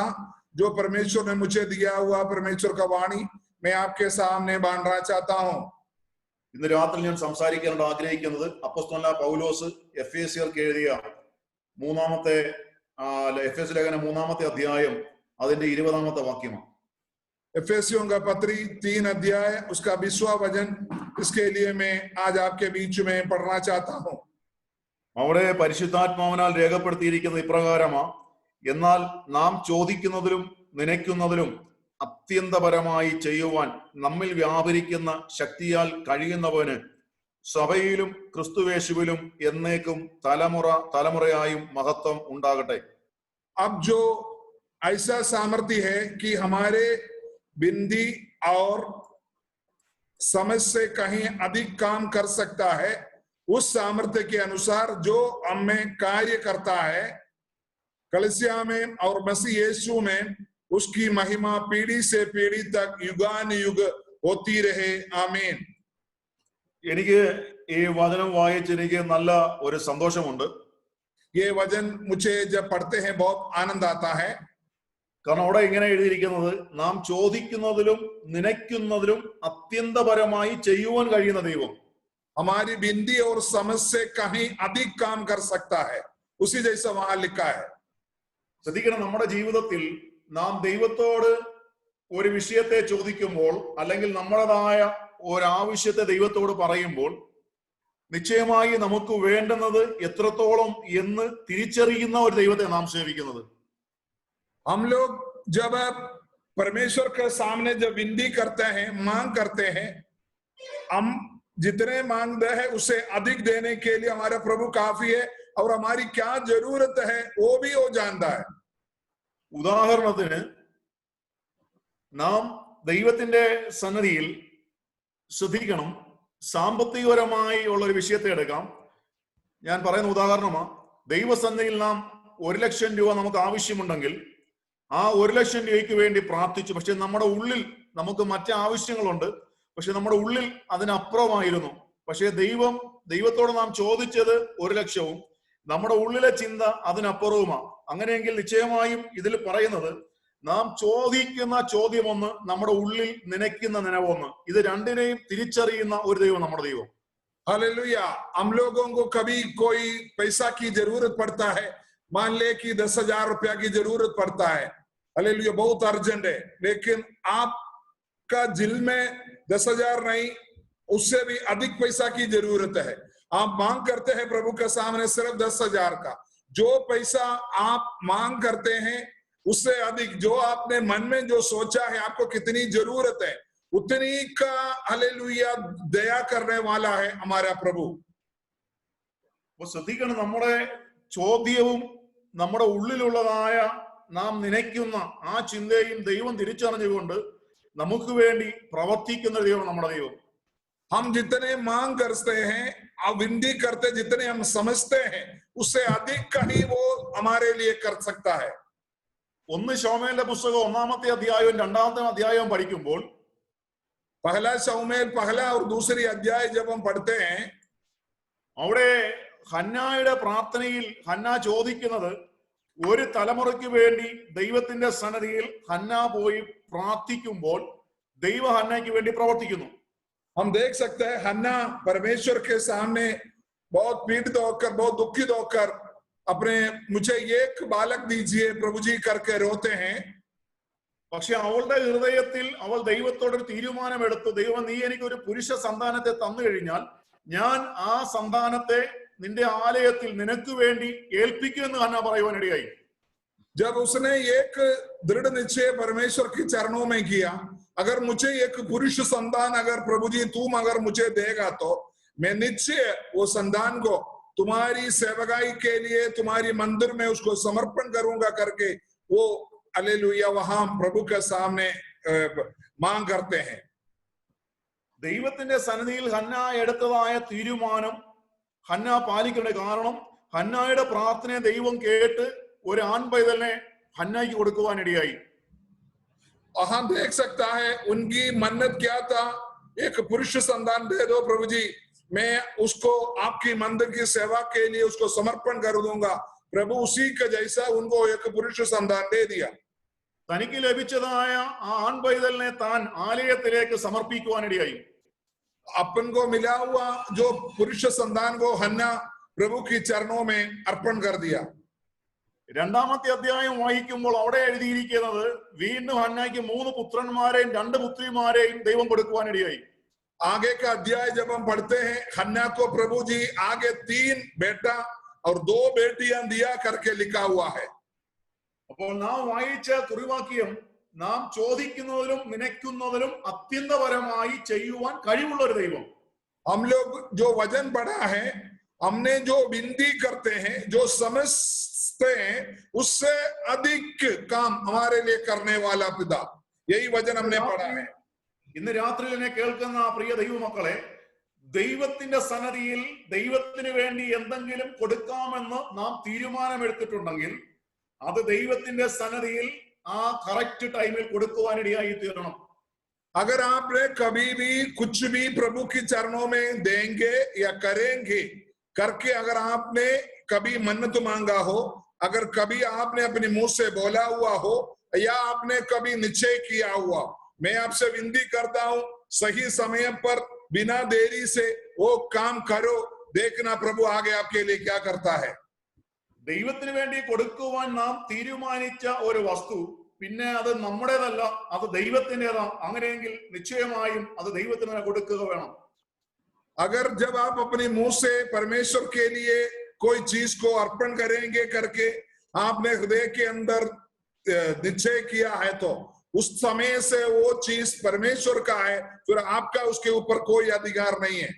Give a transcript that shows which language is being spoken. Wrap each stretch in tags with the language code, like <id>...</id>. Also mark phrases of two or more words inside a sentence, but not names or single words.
<hi>जो परमेश्वर ने मुझे दिया हुआ परमेश्वर का वाणी मैं आपके सामने बांटना चाहता हूं.</hi> <ml>ഇന്ന് രാത്രി ഞാൻ സംസാരിക്കാനായിട്ട് ആഗ്രഹിക്കുന്നത് അപ്പോസ്തലനായ പൗലോസ് എഫേസ്യർക്ക് എഴുതിയ എഫേസ്യ ലേഖനം 3-ാമത്തെ അധ്യായം അതിന്റെ 20-ാമത്തെ വാക്യമാണ്.</ml> <hi>एफेसियों का पत्री 3 अध्याय उसका 20वां वचन इसके लिए मैं आज आपके बीच में पढ़ना चाहता हूं.</hi> <ml>അവിടെ പരിശുദ്ധാത്മാവിനാൽ രേഖപ്പെടുത്തിയിരിക്കുന്നത് ഇപ്രകാരമാ: എന്നാൽ നാം ചോദിക്കുന്നതിലും നനയ്ക്കുന്നതിലും അത്യന്തപരമായി ചെയ്യുവാൻ നമ്മിൽ വ്യാപരിക്കുന്ന ശക്തിയാൽ കഴിയുന്നവന് സഭയിലും ക്രിസ്തുവേശുവിലും എന്നേക്കും തലമുറയായും മഹത്വം ഉണ്ടാകട്ടെ.</ml> <hi>अब जो ऐसा सामर्थ्य है कि हमारे बिंदी और समझ से कहीं अधिक काम कर सकता है, उस सामर्थ्य के अनुसार जो हमें कार्य करता है कलीसिया में और मसीह यीशु में, उसकी महिमा पीढ़ी से पीढ़ी तक युगान युग होती रहे. आमीन.</hi> <ml>എനിക്ക് ഈ വചനം വായിച്ച് എനിക്ക് നല്ല ഒരു സന്തോഷമുണ്ട്.</ml> <hi>ये वचन मुझे जब पढ़ते हैं बहुत आनंद आता है.</hi> <ml>കാരണം അവിടെ ഇങ്ങനെ എഴുതിയിരിക്കുന്നത് നാം ചോദിക്കുന്നതിലും നനയ്ക്കുന്നതിലും അത്യന്തപരമായി ചെയ്യുവാൻ കഴിയുന്ന ദൈവം</ml> <hi>हमारी बिंदी और समझ से कहीं अधिक काम कर सकता है, उसी जैसा वहां लिखा है.</hi> <ml>ശ്രദ്ധിക്കണം, നമ്മുടെ ജീവിതത്തിൽ നാം ദൈവത്തോട് ഒരു വിഷയത്തെ ചോദിക്കുമ്പോൾ അല്ലെങ്കിൽ നമ്മുടേതായ ഒരാവശ്യത്തെ ദൈവത്തോട് പറയുമ്പോൾ നിശ്ചയമായി നമുക്ക് വേണ്ടുന്നത് എത്രത്തോളം എന്ന് തിരിച്ചറിയുന്ന ഒരു ദൈവത്തെ നാം സേവിക്കുന്നത്.</ml> <hi>हम लोग जब परमेश्वर के सामने जब विनती करते हैं, मांग करते हैं, हम जितने मांगते हैं उसे अधिक देने के लिए हमारा प्रभु काफी है और हमारी क्या जरूरत है वो भी वो जानता है.</hi> <ml>ഉദാഹരണത്തിന് നാം ദൈവത്തിന്റെ സന്നിധിയിൽ ശ്രദ്ധിക്കണം, സാമ്പത്തികപരമായി ഉള്ള ഒരു വിഷയത്തെ എടുക്കാം. ഞാൻ പറയുന്ന ഉദാഹരണമാണ്, ദൈവസന്നിധിയിൽ നാം 1 ലക്ഷം രൂപ നമുക്ക് ആവശ്യമുണ്ടെങ്കിൽ ആ 1 ലക്ഷം രൂപയ്ക്ക് വേണ്ടി പ്രാർത്ഥിച്ചു. പക്ഷെ നമ്മുടെ ഉള്ളിൽ നമുക്ക് മറ്റ് ആവശ്യങ്ങളുണ്ട്. പക്ഷെ നമ്മുടെ ഉള്ളിൽ അതിനപ്പുറമായിരുന്നു. പക്ഷെ ദൈവത്തോട് നാം ചോദിച്ചത് 1 ലക്ഷവും നമ്മുടെ ഉള്ളിലെ ചിന്ത അതിനപ്പുറവുമാണ്. അങ്ങനെയെങ്കിൽ നിശ്ചയമായും ഇതിൽ പറയുന്നത് നാം ചോദിക്കുന്ന ചോദ്യമൊന്ന്, നമ്മുടെ ഉള്ളിൽ നനയ്ക്കുന്ന നനവൊന്ന്. ഇത് രണ്ടിനെയും തിരിച്ചറിയുന്ന ഒരു ദൈവം നമ്മുടെ ദൈവം.</ml> <hi>हालेलुया। हम लोगों को कभी कोई पैसा की जरूरत पड़ता है, मान ले कि 10,000 रुपया की जरूरत पड़ता है, हालेलुया, बहुत अर्जेंट है, लेकिन आपका दिल में 10,000 नहीं, उससे भी अधिक पैसा की जरूरत है। आप मांग करते हैं प्रभु के सामने सिर्फ 10,000 का। जो पैसा आप मांग करते हैं उससे अधिक जो आपने मन में जो सोचा है आपको कितनी जरूरत है, उतनी का हालेलुया दया करने वाला है हमारा प्रभु।</hi> <ml>അപ്പൊ ശ്രദ്ധിക്കണം, നമ്മുടെ ചോദ്യവും നമ്മുടെ ഉള്ളിലുള്ളതായ നാം നനയ്ക്കുന്ന ആ ചിന്തയും ദൈവം തിരിച്ചറിഞ്ഞുകൊണ്ട് നമുക്ക് വേണ്ടി പ്രവർത്തിക്കുന്ന ദൈവം നമ്മുടെ ദൈവം.</ml> <hi>हम जितने मांग करते हैं, अब विनती करते, जितने हम समझते हैं उससे अधिक कहीं वो हमारे लिए कर सकता है।</hi> <ml>1 ശമൂവേലിന്റെ പുസ്തകം 1-ാമത്തെ അധ്യായവും 2-ാമത്തെ അധ്യായവും പഠിക്കുമ്പോൾ</ml> <hi>पहला शमूएल पहला और दूसरी अध्याय जब हम पढ़ते हैं,</hi> <ml>അവിടെ ഹന്നായുടെ പ്രാർത്ഥനയിൽ ഹന്ന ചോദിക്കുന്നത്, ഒരു തലമുറയ്ക്ക് വേണ്ടി ദൈവത്തിന്റെ സന്നിധിയിൽ ഹന്ന പോയി പ്രാർത്ഥിക്കുമ്പോൾ ദൈവ ഹന്നയ്ക്ക് വേണ്ടി പ്രവർത്തിക്കുന്നു.</ml> <hi>हम देख सकते हैं हन्ना परमेश्वर के सामने बहुत पीड़ित होकर, बहुत दुखित होकर अपने मुझे एक बालक दीजिए प्रभु जी करके रोते हैं।</hi> <ml>പക്ഷെ അവളുടെ ഹൃദയത്തിൽ അവൾ ദൈവത്തോടൊരു തീരുമാനമെടുത്തു, ദൈവം നീ എനിക്ക് ഒരു പുരുഷ സന്താനത്തെ തന്നു കഴിഞ്ഞാൽ ഞാൻ ആ സന്താനത്തെ നിന്റെ ആലയത്തിൽ നിനക്ക് വേണ്ടി ഏൽപ്പിക്കുമെന്ന് ഹന്ന പറയുവാനിടയായി.</ml> <hi>जब उसने एक दृढ़ निश्चय परमेश्वर के चरणों में किया, अगर मुझे एक पुरुष संतान अगर प्रभु जी तुम अगर मुझे देगा तो मैं निश्चय वो संतान को तुम्हारी सेवकाई के लिए तुम्हारी मंदिर में उसको समर्पण करूंगा करके वो हालेलुया वहां प्रभु के सामने मांग करते हैं।</hi> <ml>ദൈവത്തിന്റെ സന്നിധിയിൽ ഹന്ന എടുത്തതായ തീരുമാനം ഹന്ന പാലിക്കേണ്ട. കാരണം ഹന്നായുടെ പ്രാർത്ഥനയെ ദൈവം കേട്ട് ഒരു ആൺപൈതലിനെ ഹന്നയ്ക്ക് കൊടുക്കുവാനിടയായി.</ml> <hi>हम देख सकता है उनकी मन्नत क्या था, एक पुरुष संतान दे दो प्रभु जी, मैं उसको आपकी मंदिर की सेवा के लिए उसको समर्पण कर दूंगा। प्रभु उसी के जैसा उनको एक पुरुष संतान दे दिया।</hi> <ml>തനിക്ക് ലഭിച്ചതായ ആ ആൺപൈതലിനെ താൻ ആലയത്തിലേക്ക് സമർപ്പിക്കുവാനിടയായി.</ml> <hi>अपन को मिला हुआ जो पुरुष संतान को हन्ना प्रभु की चरणों में अर्पण कर दिया।</hi> <ml>2-ാമത്തെ അധ്യായം വായിക്കുമ്പോൾ അവിടെ എഴുതിയിരിക്കുന്നത്, വീണ്ടും ഹന്നയ്ക്ക് 3 പുത്രന്മാരെയും 2 പുത്രിമാരെയും ദൈവം കൊടുക്കുവാനിടയായി.</ml> <hi>आगे का अध्याय जब हम पढ़ते हैं, हन्ना को प्रभु जी आगे 3 बेटा और 2 बेटियां दिया करके लिखा हुआ है।</hi> <ml>അപ്പോൾ നാം വായിച്ച കുറിവാക്യം നാം ചോദിക്കുന്നതിലും നനയ്ക്കുന്നതിലും അത്യന്തപരമായി ചെയ്യുവാൻ കഴിവുള്ള ഒരു ദൈവം.</ml> <hi>हम लोग जो वचन पढ़ा है, हमने जो विनती करते हैं, जो समझते हैं, उससे अधिक काम हमारे लिए करने वाला पिता, यही वचन हमने पढ़ा है।</hi> <ml>ഇന്ന് രാത്രിയിൽ എന്നെ കേൾക്കുന്ന പ്രിയ ദൈവമക്കളെ, ദൈവത്തിന്റെ സന്നിധിയിൽ ദൈവത്തിന് വേണ്ടി എന്തെങ്കിലും കൊടുക്കാമെന്ന് നാം തീരുമാനമെടുത്തിട്ടുണ്ടെങ്കിൽ അത് ദൈവത്തിന്റെ സന്നിധിയിൽ ആ</ml> <en>correct time</en> <ml>കൊടുക്കുവാനിടയായി തീരണം.</ml> <hi>अगर आपने कभी भी कुछ भी प्रभु के चरणों में देंगे या करेंगे करके अगर आपने कभी मन्नत मांगा हो, अगर कभी आपने अपने मुंह से बोला हुआ हो या आपने कभी निश्चय किया हुआ, मैं आपसे विनती करता हूं सही समय पर बिना देरी से वो काम करो, देखना प्रभु आगे आपके लिए क्या करता है।</hi> <ml>ദൈവത്തിന് വേണ്ടി കൊടുക്കുവാൻ നാം തീരുമാനിച്ച ഒരു വസ്തു പിന്നെ അത് നമ്മുടേതല്ല, അത് ദൈവത്തിൻ്റെതാണ്. അങ്ങനെയെങ്കിൽ നിശ്ചയമായും അത് ദൈവത്തിന് തന്നെ കൊടുക്കുക വേണം.</ml> <hi>अगर जब आप अपने मुंह से परमेश्वर के लिए कोई चीज को अर्पण करेंगे करके आपने हृदय के अंदर निश्चय किया है तो उस समय से वो चीज परमेश्वर का है, फिर आपका उसके ऊपर कोई अधिकार नहीं है।</hi>